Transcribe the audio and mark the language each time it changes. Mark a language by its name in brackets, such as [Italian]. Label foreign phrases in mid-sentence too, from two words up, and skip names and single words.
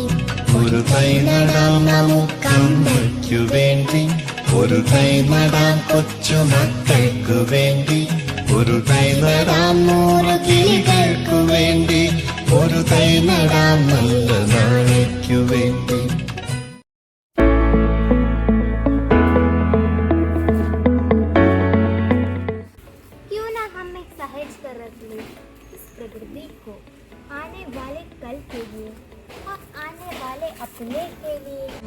[Malayalam] ഒരു തൈ നടാം നമുക്കമ്മയ്ക്കു വേണ്ടി, ഒരു തൈ നടാം കൊച്ചുമക്കൾക്കു വേണ്ടി, ഒരു തൈ നടാം 100 കിളികൾക്കു വേണ്ടി, ഒരു തൈ നടാം നല്ല നാളേക്കു വേണ്ടി. [Hindi] क्यों ना हम एक सहज कर रख ले इस प्रकृति को, आने वाले कल के लिए और आने वाले अपने के लिए।